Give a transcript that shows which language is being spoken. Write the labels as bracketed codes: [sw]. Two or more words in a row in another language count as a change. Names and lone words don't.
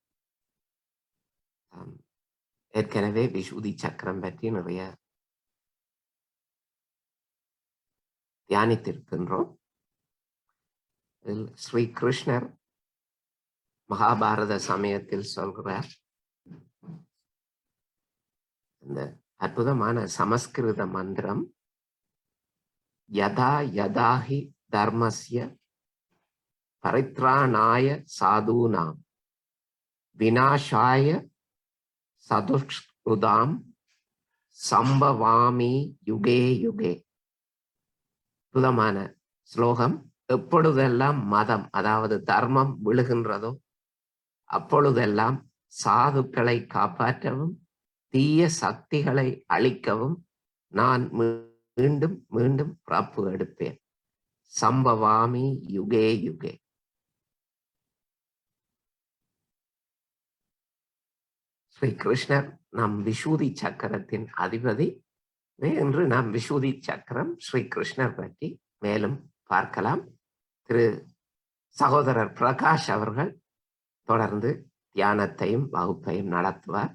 [ta] ஏற்கனவே விசுதி சக்கரம் பற்றி நிறைய தியானித்திருக்கின்றோம். ஸ்ரீ கிருஷ்ணர் மகாபாரத சமயத்தில் சொல்கிறார், இந்த அற்புதமான சமஸ்கிருத மந்திரம், [sa] यदा यदाहि धर्मस्य परित्राणाय साधूनां विनाशाय चदुष्कृताम् सम्भवामि युगे युगे. [ta] அற்புதமான ஸ்லோகம். எப்பொழுதெல்லாம் மதம், அதாவது தர்மம் விழுகின்றதோ அப்பொழுதெல்லாம் சாதுக்களை காப்பாற்றவும் தீய சக்திகளை அழிக்கவும் நான் மீண்டும் மீண்டும் பிறப்பு எடுப்பேன். [sa] सम्भवामि युगे युगे. [ta] ஸ்ரீ கிருஷ்ணர் நம் விசுதி சக்கரத்தின் அதிபதி. இன்று நாம் விசுதி சக்கரம் ஸ்ரீ கிருஷ்ணர் பற்றி மேலும் பார்க்கலாம். திரு சகோதரர் பிரகாஷ் அவர்கள் தொடர்ந்து தியானத்தையும் வகுப்பையும் நடத்துவார்.